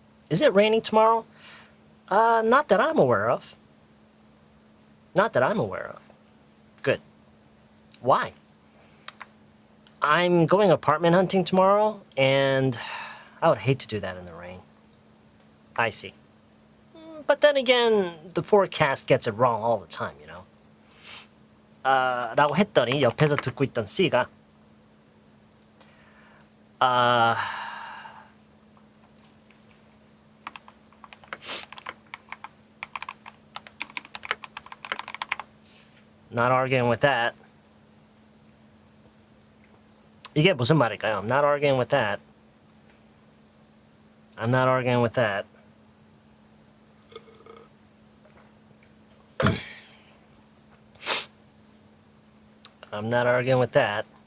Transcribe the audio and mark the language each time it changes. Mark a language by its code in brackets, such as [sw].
[en] Is it raining tomorrow? Not that I'm aware of. Not that I'm aware of. Good. Why? I'm going apartment hunting tomorrow, and I would hate to do that in the rain. I see. But then again, the forecast gets it wrong all the time, you know. [ko] 라고 했더니 옆에서 듣고 있던 C가 [en] Not arguing with that. [ko] 이게 무슨 말일까요? [en] I'm not arguing with that. I'm not arguing with that. I'm not arguing with that.